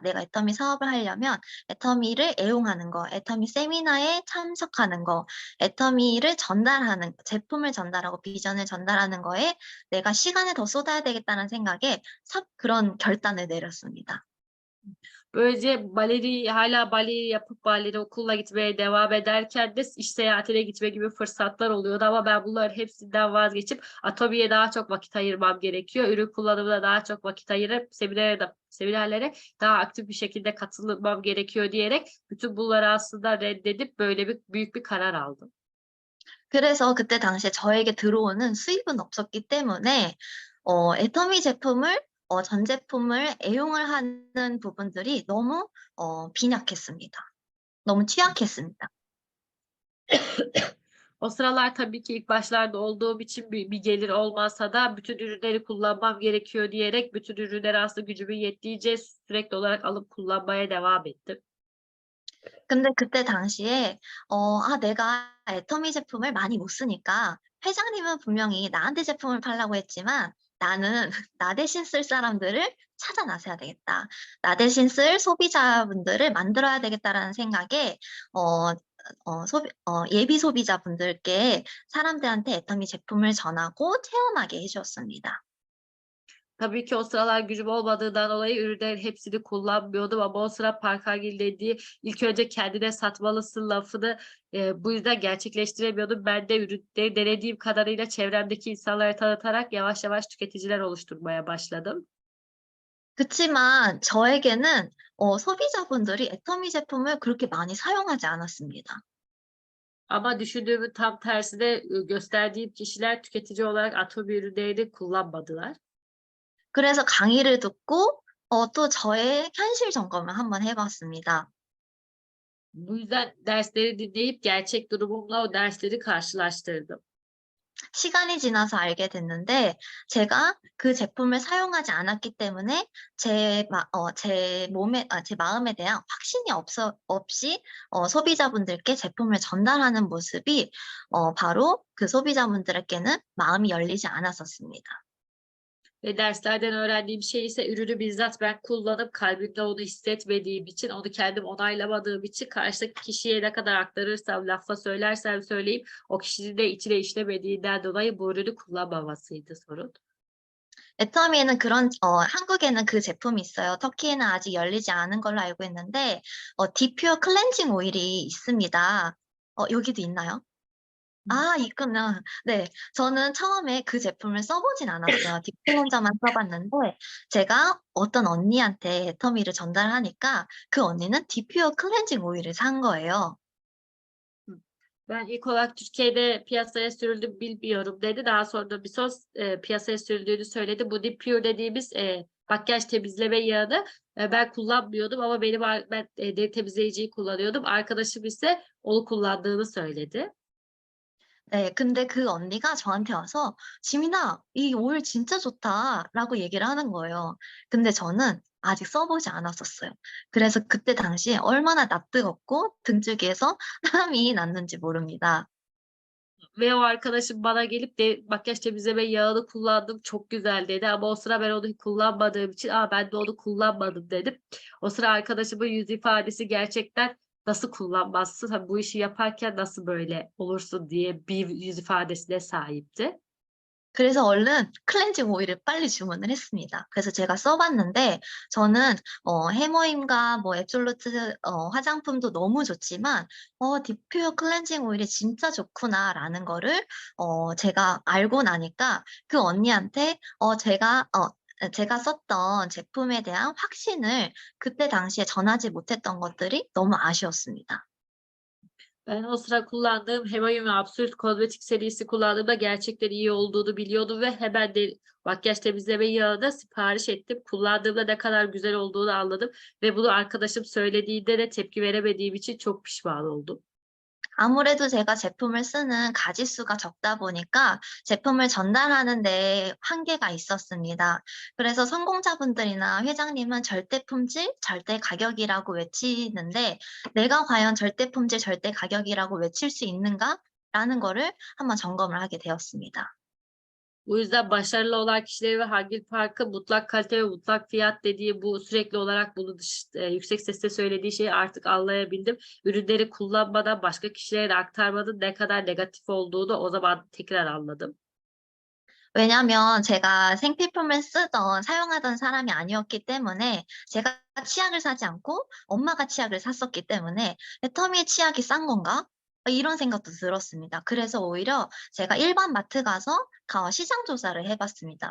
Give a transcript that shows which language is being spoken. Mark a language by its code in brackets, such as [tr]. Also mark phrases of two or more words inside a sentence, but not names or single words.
[ko] 내가 애터미 사업을 하려면 애터미를 애용하는 거, 애터미 세미나에 참석하는 거, 애터미를 전달하는 제품을 전달하고 비전을 전달하는 거에 내가 시간을 더 쏟아야 되겠다.'는 생각에 그런 결단을 내렸습니다. [tr] Böylece hâlâ baleyi yapıp baleri okuluna gitmeye devam ederken de iş seyahatine gitme gibi fırsatlar oluyordu ama ben bunların hepsinden vazgeçip Atomi'ye daha çok vakit ayırmam gerekiyor. Ürün kullanımına daha çok vakit ayırıp seminerlere daha aktif bir şekilde katılmam gerekiyor diyerek bütün bunları aslında reddedip böyle büyük bir karar aldım. [ko] 그래서 그때 당시에 저에게 들어오는 수입은 없었기 때문에 애터미 제품을 전 제품을 애용을 하는 부분들이 너무 빈약했습니다. 너무 취약했습니다. [tr] O sıralar tabii ki ilk başlarda olduğum için bir gelir olmasa da bütün ürünleri kullanmam gerekiyor diyerek bütün ürünleri aslında gücümün yettiğince sürekli olarak alıp kullanmaya devam ettim. [ko] 근데 그때 당시에 내가 애터미 제품을 많이 못 쓰니까 회장님은 분명히 나한테 제품을 팔라고 했지만 나는 나 대신 쓸 사람들을 찾아 나서야 되겠다. 나 대신 쓸 소비자분들을 만들어야 되겠다라는 생각에 예비 소비자분들께 사람들한테 애터미 제품을 전하고 체험하게 해 주었습니다. [tr] Tabii ki o sıralar gücüm olmadığından dolayı ürünlerin hepsini kullanmıyordum ama o sıra Parkangil dediği ilk önce kendine satmalısın lafını, bu yüzden gerçekleştiremiyordum. Ben de ürünleri denediğim kadarıyla çevremdeki insanlara tanıtarak yavaş yavaş tüketiciler oluşturmaya başladım. [ko] 그치만 저에게는 소비자분들이 애터미 제품을 그렇게 많이 사용하지 않았습니다. [tr] Ama düşündüğümün tam tersine, gösterdiğim kişiler tüketici olarak Atomi ürünlerini kullanmadılar. [ko] 그래서 강의를 듣고 또 저의 현실 점검을 한번 해 봤습니다. [tr] Bu yüzden dersleri dinleyip gerçek durumumla o dersleri karşılaştırdım. [ko] 시간이 지나서 알게 됐는데 제가 그 제품을 사용하지 않았기 때문에 제 마음에 대한 확신이 없이 소비자분들께 제품을 전달하는 모습이 바로 그 소비자분들에게는 마음이 열리지 않았었습니다. [tr] Ve derslerden öğrendiğim şey ise ürünü bizzat ben kullanıp kalbimde onu hissetmediğim için, onu kendim onaylamadığım için karşıdaki kişiye ne kadar aktarırsam, lafla söylersem söyleyeyim o kişinin de içine işlemediğinden dolayı bu ürünü kullanmamasıydı sorun. [ko] 애터미에는 한국에는 그 제품이 있어요. 터키에는 아직 열리지 않은 걸로 알고 있는데 디퓨어 클렌징 오일이 있습니다. 여기도 있나요? 아 있구나. 네. 저는 처음에 그 제품을 써 보진 않았어요. 디퓨어만 써 봤는데 제가 어떤 언니한테 애터미를 전달하니까 그 언니는 디퓨어 클렌징 오일을 산 거예요. [tr] Ben ilk olarak Türkiye'de piyasaya sürüldü bilmiyorum dedi. Daha sonra bir sos piyasaya sürüldüğünü söyledi. Bu Deep Pure dediğimiz makyaj temizleme yağını ben kullanmıyordum ama ben deri temizleyiciyi kullanıyordum. Arkadaşım ise onu kullandığını söyledi. [ko] 네. 근데 그 언니가 저한테 와서 "지민아 이 오일 진짜 좋다."라고 얘기를 하는 거예요. 근데 저는 아직 써 보지 않았었어요. 그래서 그때 당시에 얼마나 낯뜨겁고 등줄기에서 땀이 났는지 모릅니다. [tr] Ve o arkadaşım bana gelip de makyaj temizleme yağını kullandım, çok güzel dedi ama o sıra ben onu kullanmadığım için, ben de onu kullanmadım dedim. O sıra arkadaşımın yüz ifadesi gerçekten nasıl kullanmazsın, hani, bu işi yaparken nasıl böyle olursun diye bir yüz ifadesine sahipti. [ko] 그래서 얼른 클렌징 오일을 빨리 주문을 했습니다. 그래서 제가 써 봤는데 저는 해머임과 뭐 애플루트 화장품도 너무 좋지만 '디퓨어 클렌징 오일이 진짜 좋구나.'라는 거를 제가 알고 나니까 그 언니한테 제가 썼던 제품에 대한 확신을 그때 당시에 전하지 못했던 것들이 너무 아쉬웠습니다. [tr] Ben o sıra kullandığım Hemaim ve Absolut Kozmetik serisi kullandığımda gerçekten iyi olduğunu biliyordum ve hemen de makyaj temizleme yağını sipariş ettim. Kullandığımda ne kadar güzel olduğunu anladım ve bunu arkadaşım söylediğinde de tepki veremediğim için çok pişman oldum. [ko] 아무래도 제가 제품을 쓰는 가짓수가 적다 보니까 제품을 전달하는 데 한계가 있었습니다. 그래서 성공자분들이나 회장님은 절대 품질, 절대 가격이라고 외치는데 '내가 과연 절대 품질, 절대 가격이라고 외칠 수 있는가?'라는 거를 한번 점검을 하게 되었습니다. [tr] Bu yüzden başarılı olan kişileri ve hangi farkı mutlak kalite ve mutlak fiyat dediği bu sürekli olarak bunu yüksek sesle söylediği şeyi artık anlayabildim. Ürünleri kullanmadan başka kişilere de aktarmanın ne kadar negatif olduğunu o zaman tekrar anladım. [ko] 왜냐면 제가 생필품을 사용하던 사람이 아니었기 때문에 제가 치약을 사지 않고 엄마가 치약을 샀었기 때문에 '애터미의 치약이 싼 건가?' 이런 생각도 들었습니다. 그래서 오히려 제가 일반 마트 가서 시장 조사를 해 봤습니다.